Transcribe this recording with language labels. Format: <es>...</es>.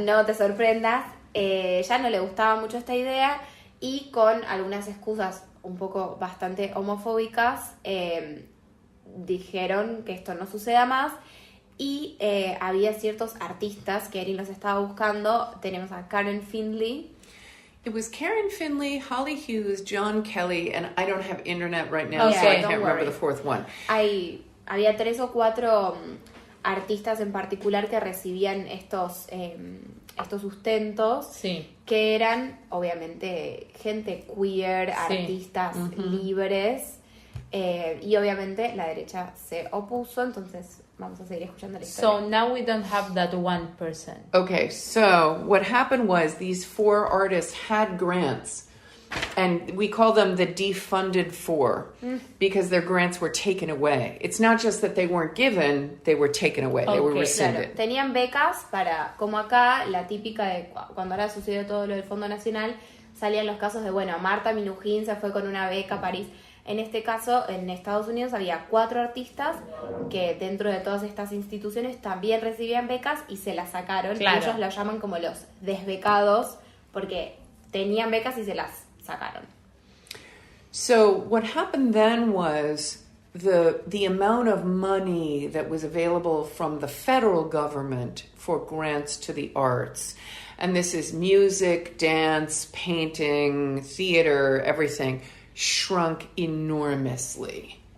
<es>No te sorprendas, ya no le gustaba mucho esta idea y con algunas excusas un poco bastante homofóbicas, dijeron que esto no suceda más y había ciertos artistas que Erin los estaba buscando. Tenemos a Karen Finley.</es> <en>It was Karen Finley, Holly Hughes, John Kelly, and I don't have internet right now, so I can't remember the fourth one.</en> <es>Había 3 o 4 artistas en particular que recibían estos sustentos, que eran obviamente gente queer, artistas libres. Y obviamente la derecha se opuso, entonces vamos a seguir escuchando la historia.</es> <en>So now we don't have that one person. Okay, so what happened was these 4 artists had grants, and we call them the defunded 4 because their grants were taken away. It's not just that they weren't given, they were taken away, they were rescinded.</en> <es>Claro, tenían becas para, como acá, la típica de cuando ahora sucedió todo lo del Fondo Nacional, salían los casos de, Marta Minujín se fue con una beca a París. En este caso, en Estados Unidos había 4 artistas que dentro de todas estas instituciones también recibían becas y se las sacaron. Claro. Ellos los llaman como los desbecados porque tenían becas y se las sacaron.</es> <en>So what happened then was the amount of money that was available from the federal government for grants to the arts, and this is music, dance, painting, theater, everything, shrunk enormously.</en>